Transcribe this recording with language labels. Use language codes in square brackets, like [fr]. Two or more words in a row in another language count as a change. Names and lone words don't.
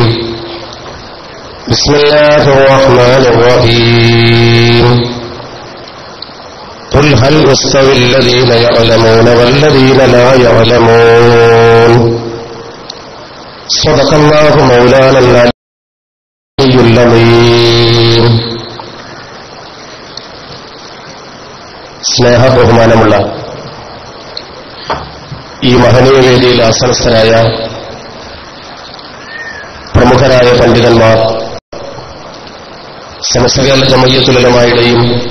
[ar] بسم الله الرحمن الرحيم. قل هل يستوي الذين يعلمون والذين لا يعلمون. صدق الله مولانا العلي العظيم. [ml] സ്നേഹ ബഹുമാനമുള്ള ഈ മഹനീയ വേദിയിൽ ആസനസ്ഥരായ പ്രമുഖരായ പണ്ഡിതന്മാർ, സമസ്ത കേരള ജമഅത്തുൽ ഉലമായുടെയും